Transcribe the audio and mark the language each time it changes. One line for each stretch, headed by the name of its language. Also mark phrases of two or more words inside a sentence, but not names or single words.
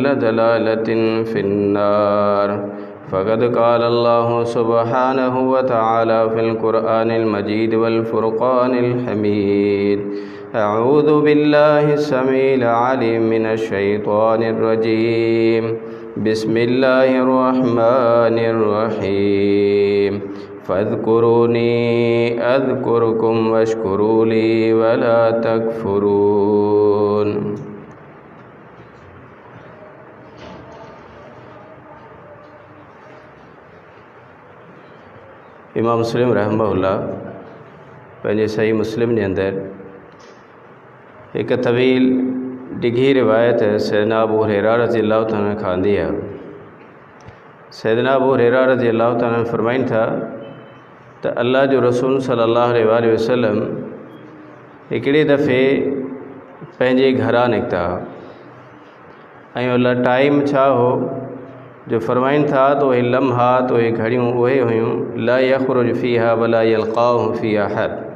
Arabic: ضلالة في النار فقد قال الله سبحانه وتعالى في القرآن المجيد والفرقان الحميد أعوذ بالله السميع العليم من الشيطان الرجيم بسم الله الرحمن الرحيم فاذكروني أذكركم واشكروا لي ولا تكفرون
Sindhi: इमाम मुस्लिम रहमहुल्लाह पंहिंजे सही मुस्लिम जे अंदरि एक तवील डिघी रिवायत सैदना अबू हुरैरा
Arabic: رضي الله تعالى
Sindhi: खां आंदी आहे। सैदना अबू हुरैरा
Arabic: رضي الله تعالى
Sindhi: फरमाइनि था त अल्लाह जो रसूल
Arabic: صلى الله عليه وسلم
Sindhi: हिकिड़े दफ़े पंहिंजे घरां निकिता ऐं उन टाइम छा हो जो फरमाइनि था तो उहे लम्हा तो उहे घड़ियूं उहे हुयूं
Arabic: لا يخرج فيها ولا يلقاه فيها أحد.